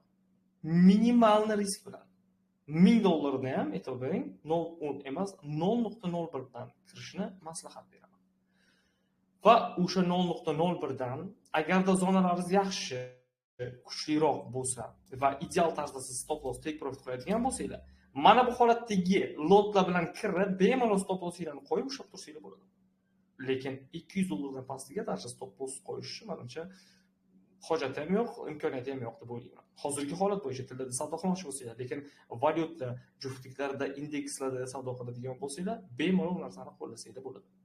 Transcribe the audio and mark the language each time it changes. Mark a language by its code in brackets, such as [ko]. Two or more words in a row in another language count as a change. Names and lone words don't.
[uz] Minimalni risk bilan. $1000 ni ham e'tibor bering, 0.10 emas, 0.01 dan kirishni maslahat beraman. va o'sha 0.01 dan agarda zonalaringiz yaxshi, kuchliroq bo'lsa va ideal tarzda siz [en] stop loss take profit [uz] qo'yadigan bo'lsanglar, mana bu holatdagi lotlar bilan kirib bemalol [en] stop lossinglarni [uz] qo'yib ushlab tursanglar bo'ladi. Lekin $200 dan pastiga darcha [en] stop loss [uz] qo'yish menimcha hojati ham yo'q, imkoniyati ham yo'q deb o'ylayman. Hozirgi holat bo'yicha tilda savdo qilmoqchi bo'lsanglar, lekin valyuta juftliklarida, indekslarda savdo qiladigan bo'lsanglar, bemalol narsani qo'llasanglar bo'ladi.